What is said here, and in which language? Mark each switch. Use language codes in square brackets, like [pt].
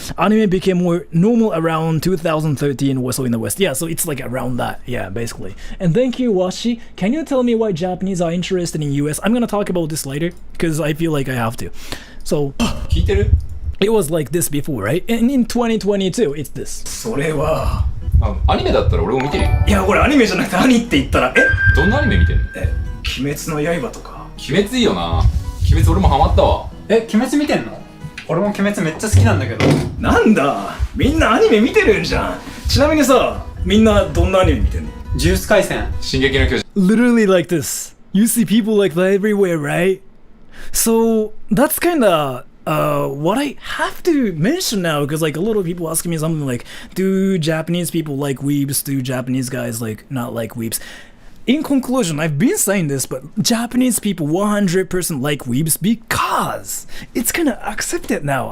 [en] Anime became more normal around 2013 or so in the West. Yeah, so it's like around that. Yeah, basically. And thank you, Washi. Can you tell me why Japanese are interested in US? I'm gonna talk about this later because I feel like I have to. So it was like this before, right? And in 2022, it's this. [ja] それはアニメだったら俺も見てるよ。いや、これアニメじゃなくて兄って言ったら、どんなアニメ見てんの？鬼滅の刃とか。鬼滅いいよな。鬼滅俺もハマったわ。鬼滅見てんの？俺も鬼滅めっちゃ好きなんだけど。なんだ、みんなアニメ見てるんじゃん。ちなみにさ、みんなどんなアニメ見てんの？ジュース回戦。進撃の巨人。 [en] Literally like this. You see people like that everywhere, right? So that's kinda what I have to mention now, because like a lot of people asking me something like, do Japanese people like weebs? Do Japanese guys like not like weebs? In conclusion, I've been saying this, but Japanese people 100% like weebs because it's kinda accepted now.